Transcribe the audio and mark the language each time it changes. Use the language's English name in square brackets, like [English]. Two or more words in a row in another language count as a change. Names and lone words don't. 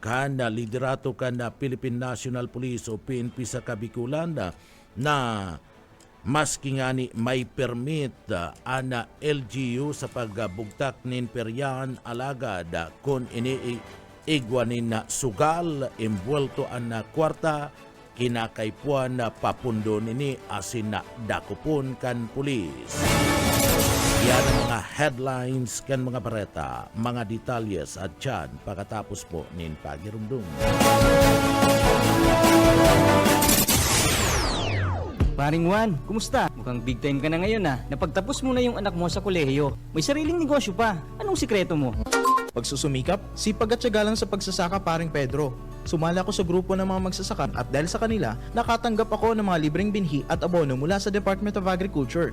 [Bikol] kana liderato kana Philippine National Police o PNP sa Kabikulan na maski nga ni may permit ana LGU sa pagbugtak nin peryan alagad kung iniigwanin na sugal imbuelto ang kwarta kinakaipuan na papundo nini asin na dakupon kan pulis. Yan ang mga headlines kan mga bareta, mga detalyes at dyan pagkatapos po nin pagirumdum. [Filipino] Paring Juan, kumusta? Mukhang [English] big time [Filipino] ka na ngayon Napagtapos mo na yung anak mo sa kolehiyo. May sariling negosyo pa. Anong sikreto mo? Pagsusumikap, sipag at tiyaga lang sa pagsasaka paring Pedro. Sumali ako sa grupo ng mga magsasaka at dahil sa kanila, nakatanggap ako ng mga libreng binhi at abono mula sa Department of Agriculture.